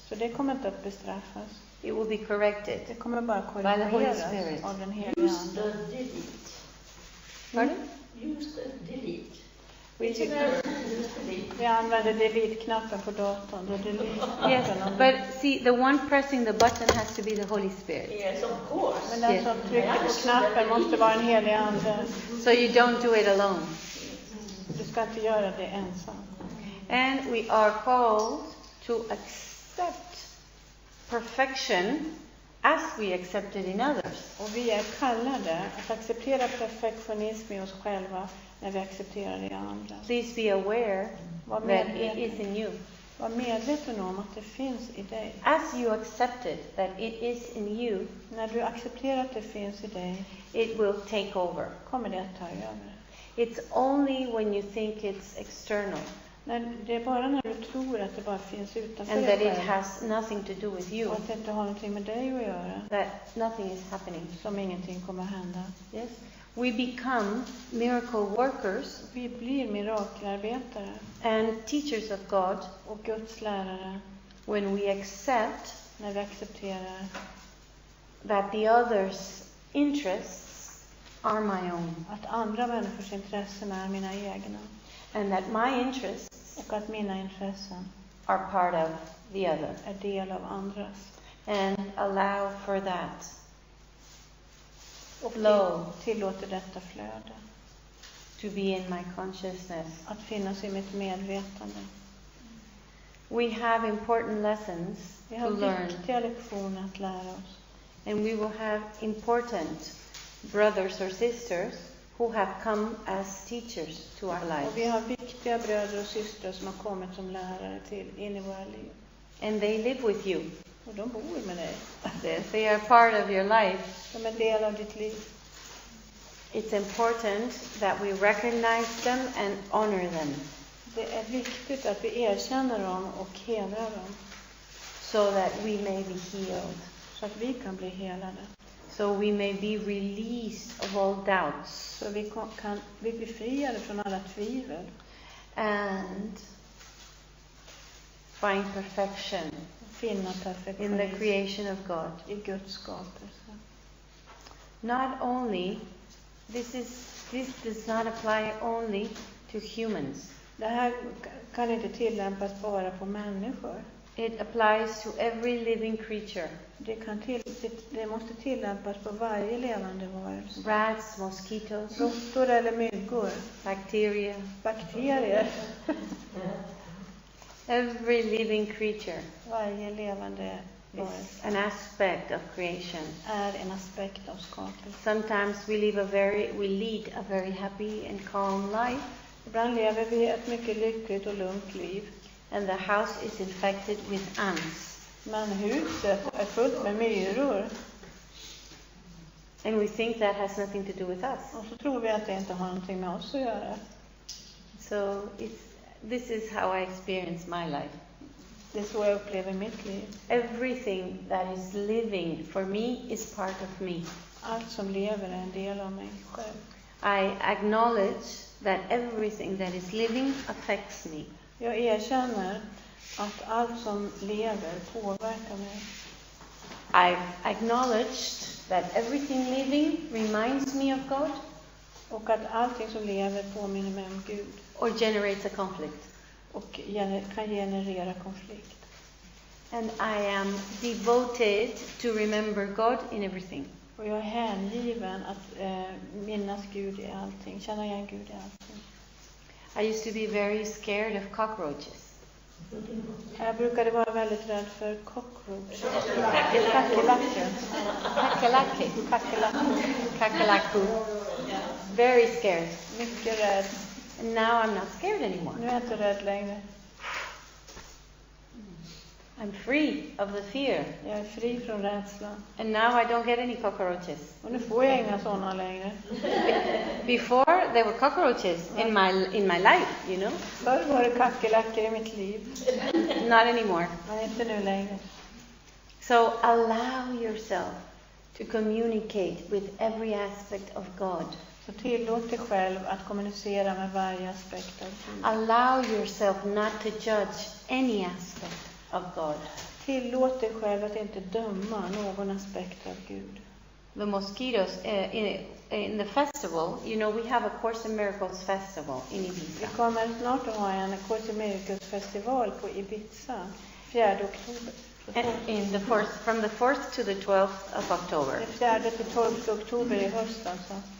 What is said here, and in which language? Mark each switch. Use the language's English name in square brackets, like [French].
[Swedish] Så det kommer inte att bestraffas. [English] It will be corrected. [Swedish] Det kommer bara [English] By the Holy [Swedish] korrigeras [English] Spirit. [Swedish] av den heliga [English] Use [Swedish] ande. [English] the delete. Pardon? Use the delete. [Swedish] Vi använder delete-knappen på datorn. Det är [English] Yes, [Swedish] delete-knappen. [English] but see, the one pressing the button has to be the Holy Spirit. Yes, of course. [Swedish] Men den som trycker på knappen måste vara en helig ande. [English] So you don't do it alone. [Swedish] Du ska inte göra det ensam. [English] And we are called to accept perfection as we accept it in others. [Swedish] Och vi är kallade att acceptera perfektionism i oss själva när vi accepterar det i andra. [English] Please be aware [Swedish] Var [English] that it [Swedish] medveten, [English] is in you. [Swedish] var medveten om att det finns i dig. [English] As you accept it, that it is in you, [Swedish] När du accepterar att det finns i dig [English] it will take over. [Swedish] kommer det att ta över. [English] It's only when you think it's external [Swedish] Det är bara när du tror att det bara finns utanför [English] and [Swedish] dig [English] that it [Swedish] själv [English] has nothing to do with you [Swedish] och att det inte har någonting med dig att göra [English] that nothing is happening. [Swedish] som ingenting kommer att hända. [English] Yes? We become miracle workers [Swedish] Vi blir mirakelarbetare [English] and teachers of God [Swedish] och Guds lärare [English] when we accept [Swedish] när vi accepterar [English] that the other's interests are my own [Swedish] att andra människors intressen är mina egna [English] and that my interests [Swedish] och att mina intressen [English] are part of the other, [Swedish] är del av andras. [English] and allow for that [Swedish] Och [English] flow [Swedish] tillåter detta flöde [English] to be in my consciousness. [Swedish] att finnas i mitt medvetande. [English] We have important lessons [Swedish] Vi [English] to [Swedish] har [English] learn, [Swedish] viktiga lektioner att lära oss. [English] and we will have important brothers or sisters who have come as teachers to our [Swedish] Och vi [English] lives. [Swedish] har viktiga bröder och systrar som har kommit som lärare in i våra liv. [English] And they live with you. [Swedish] Och de bor med dig. [English] They are part of your life. [Swedish] De är del av ditt liv. [English] It's important that we recognize them and honor them [Swedish] Det är viktigt att vi erkänner dem och hedrar dem [English] so that we may be healed, [Swedish] så att vi kan bli helade. [English] so we may be released of all doubts [Swedish] Så vi kan bli befriade från alla tvivel [English] and find perfection [Swedish] och finna [English] in the [Swedish] perfektionism [English] creation of God. [Swedish] i Guds skapelse. [English] Not only, this does not apply only to humans. [Swedish] Det här kan inte tillämpas bara på människor. [English] It applies to every living creature. [Swedish] Det måste tillämpas på varje levande varelse. [English] Rats, mosquitoes, [Swedish] Råttor eller myggor, [English] bacteria, [Swedish] bakterier. [English] every living creature [Swedish] Varje levande varelse [English] is an aspect of creation. [Swedish] är en aspekt av skapelsen. [English] Sometimes we lead a very happy and calm life, [Swedish] Ibland lever vi ett mycket lyckligt och lugnt liv. [English] and the house is infected with ants. [Swedish] Men huset är fullt med myror. [English] And we think that has nothing to do with us. [Swedish] Och så tror vi att det inte har någonting med oss att göra. [English] So this is how I experience my life. [Swedish] Det är så jag upplever mitt liv. [English] Everything that is living for me is part of me. [Swedish] Allt som lever är en del av mig själv. [English] I acknowledge that everything that is living affects me. [Swedish] Jag erkänner att allt som lever påverkar mig. [English] I've acknowledged that everything living reminds me of God. [Swedish] Och att allting som lever påminner mig om Gud. [English] Or generates a conflict. [Swedish] Och kan generera konflikt. [English] And I am devoted to remember God in everything. [Swedish] Och jag är hängiven att minnas Gud i allting. Känna igen Gud i allting. [English] I used to be very scared of cockroaches. [Swedish] Jag brukade vara väldigt rädd för cockroach. Kackerlackor. [English] Kakerlaku. Very scared. [Swedish] Mycket rädd. [English] And now I'm not scared anymore. [Swedish] Nu är jag inte rädd längre. [English] I'm free of the fear. [Swedish] Jag är fri från rädslan. [English] And now I don't get any cockroaches. [Swedish] Och nu får jag inga sådana längre. [English] Before there were cockroaches in my life, you know. [Swedish] Förr var det kackerlackor i mitt liv. [English] Not anymore. [Swedish] Men inte nu längre. [English] So allow yourself to communicate with every aspect of God. [Swedish] Så tillåt dig själv att kommunicera med varje aspekt av Gud. [English] Allow yourself not to judge any aspect of God. [Swedish] Tillåt dig själv att inte döma någon aspekt av Gud. [English] The mosquitoes in the festival, you know, we have a Course in Miracles festival in [Swedish] Vi [English] Ibiza. [Swedish] kommer snart att ha en Course in Miracles festival på Ibiza, 4 oktober. [English] From the 4th to the 12th of October. [Swedish] Det är 4 till 12 oktober i höst alltså.